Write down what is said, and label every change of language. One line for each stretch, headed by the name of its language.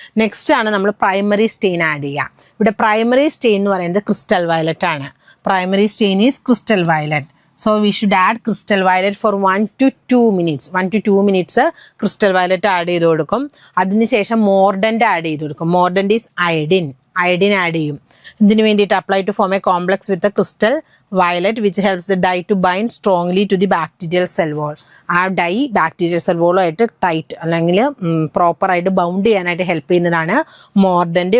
Malayalam: Next ആണ് നമ്മൾ primary stain add ചെയ്യുക. ഇവിടെ പ്രൈമറി സ്റ്റെയിൻ എന്ന് പറയുന്നത് ക്രിസ്റ്റൽ വയലറ്റ് ആണ്.
English: Primary stain is crystal violet. So we should add crystal violet for 1 to 2 minutes.
Malayalam: 1 to 2 minutes crystal violet add ചെയ്ത് കൊടുക്കും. അതിനുശേഷം മോർഡൻ്റ് ആഡ് ചെയ്ത് കൊടുക്കും. മോർഡൻ്റ് ഈസ് അയഡിൻ ആഡ് ചെയ്യും. ഇതിന് വേണ്ടിയിട്ട്
English: Apply to form a complex with crystal violet which helps the dye to bind strongly to the bacterial cell wall.
Malayalam: ആ dye bacterial cell വോളുമായിട്ട് tight അല്ലെങ്കിൽ പ്രോപ്പറായിട്ട് ബൗണ്ട് ചെയ്യാനായിട്ട് ഹെൽപ്പ് ചെയ്യുന്നതാണ് മോർഡൻ്റ്.